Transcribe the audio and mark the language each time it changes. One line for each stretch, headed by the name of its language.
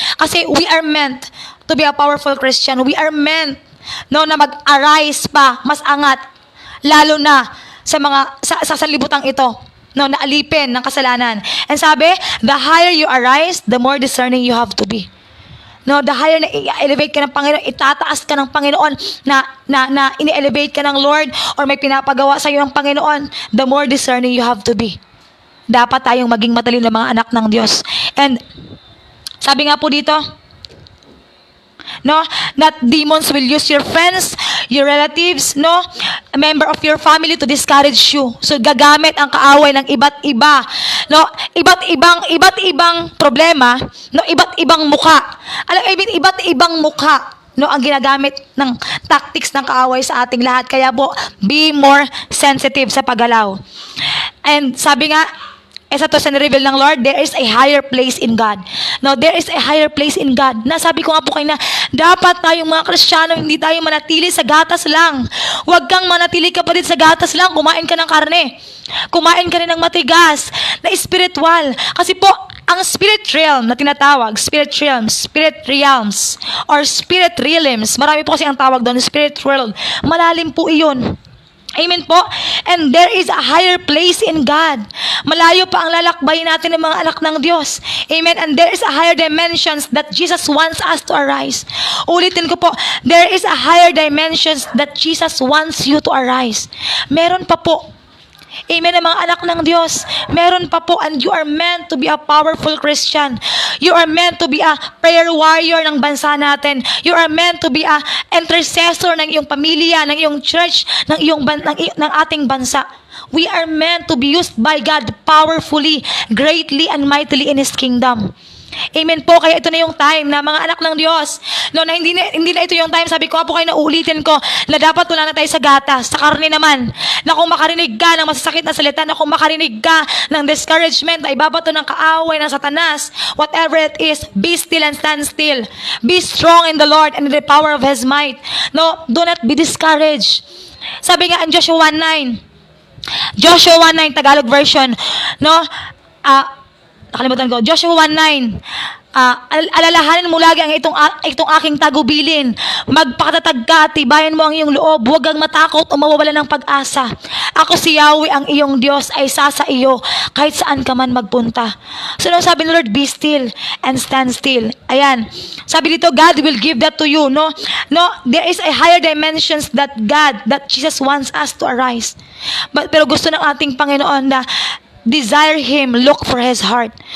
English: Kasi we are meant to be a powerful Christian.
Filipino: We are meant, no, na mag-arise pa, mas angat, lalo na sa mga sa sanlibutang ito, no, na alipin ng kasalanan.
English: And sabi, the higher you arise, the more discerning you have to be.
Filipino: No, the higher na i-elevate ka ng Panginoon, itataas ka ng Panginoon, na ini-elevate ka ng Lord, or may pinapagawa sa iyo ng Panginoon,
English: the more discerning you have to be.
Filipino: Dapat tayong maging matalino mga anak ng Diyos.
English: And
Filipino: sabi nga po dito,
English: no, that demons will use your friends, your relatives, no, a member of your family to discourage you.
Filipino: So gagamit ang kaaway ng iba't iba, no? Iba't ibang problema, no? Iba't ibang muka. Iba't ibang muka, no, ang ginagamit ng tactics ng kaaway sa ating lahat. Kaya po,
English: be more sensitive
Filipino: sa paggalaw. And sabi nga, isa to sa nireveal ng Lord,
English: there is a higher place in God. No, there is a higher place in God.
Filipino: Nasabi ko nga po kayo na dapat tayong mga Kristiyano, hindi tayo manatili sa gatas lang. Huwag kang manatili kapatid sa gatas lang. Kumain ka ng karne. Kumain ka rin ng matigas, na spiritual. Kasi po, ang spirit realm na tinatawag, spirit realms, or spirit realms, marami po kasi ang tawag doon, spirit world. Malalim po iyon. Amen po.
English: And there is a higher place in God.
Filipino: Malayo pa ang lalakbay natin ng mga anak ng Diyos. Amen.
English: And there is a higher dimensions that Jesus wants us to arise.
Filipino: Ulitin ko po,
English: there is a higher dimensions that Jesus wants you to arise.
Filipino: Meron pa po. Amen, ang mga anak ng Diyos. Meron pa po,
English: and you are meant to be a powerful Christian. You are meant to be a prayer warrior
Filipino: ng bansa natin.
English: You are meant to be a intercessor
Filipino: ng iyong pamilya, ng iyong church, ng ating bansa.
English: We are meant to be used by God powerfully, greatly, and mightily in His kingdom.
Filipino: Amen po. Kaya ito na yung time na mga anak ng Diyos, no, na hindi na ito yung time, sabi ko po kayo na uulitin ko, na dapat wala na tayo sa gatas, sa karne naman, na kung makarinig ka ng masasakit na salita, na kung makarinig ka ng discouragement, na ibabato ng kaaway ng Satanas,
English: whatever it is, be still and stand still. Be strong in the Lord and in the power of His might. No, do not be discouraged.
Filipino: Sabi nga in Joshua 1:9,
English: Tagalog version,
Filipino: no, nakalimutan ko, Joshua 1:9, alalahanin mo lagi ang itong aking tagubilin. Magpakatatag ka, tibayan mo ang iyong loob, huwag kang matakot o mawawala ng pag-asa. Ako si Yahweh, ang iyong Diyos, ay sa iyo, kahit saan ka man magpunta.
English: So,
Filipino: sabi ng Lord,
English: be still and stand still. Ayan.
Filipino: Sabi dito,
English: God will give that to you, no? No, there is a higher dimensions that Jesus wants us to arise.
Filipino: Pero gusto ng ating Panginoon na
English: desire Him, look for His heart.